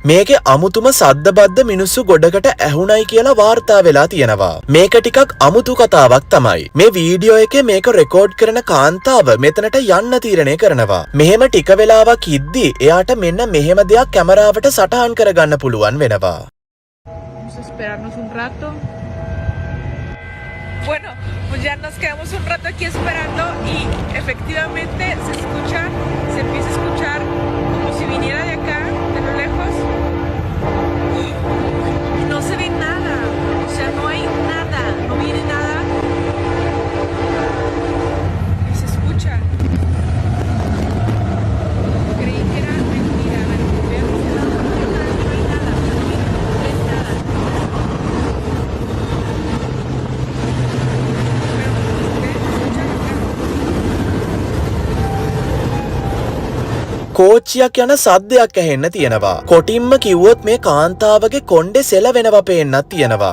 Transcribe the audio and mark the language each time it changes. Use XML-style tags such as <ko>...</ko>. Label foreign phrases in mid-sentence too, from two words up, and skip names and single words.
<si>මේකේ අමුතුම සද්දබද්ද මිනිස්සු ගොඩකට ඇහුණයි කියලා වාර්තා වෙලා තියෙනවා. මේක ටිකක් අමුතු කතාවක් තමයි. මේ වීඩියෝ එකේ මේක රෙකෝඩ් කරන කාන්තාව මෙතනට යන්න තීරණය කරනවා. මෙහෙම ටික වෙලාවක් ඉද්දි එයාට මෙන්න මෙහෙම දෙයක් කැමරාවට සටහන් කරගන්න පුළුවන් වෙනවා.</si> <es>Vamos a esperarnos un rato. Bueno, pues ya nos quedamos un rato aquí esperando y efectivamente se empieza a escuchar como si viniera de acá, de lo lejos. Y no se ve nada, o sea, no hay nada, no viene nada. Y se escucha. Creí que era mentira, a ver, veamos. No hay nada, no hay nada.</es> <si>කෝච්චියක් යන සද්දයක් ඇහෙන්න තියෙනවා. කොටින්ම කිව්වොත් මේ කාන්තාවගේ කොණ්ඩේ සෙලවෙනවා පේන්නත් තියෙනවා.</si>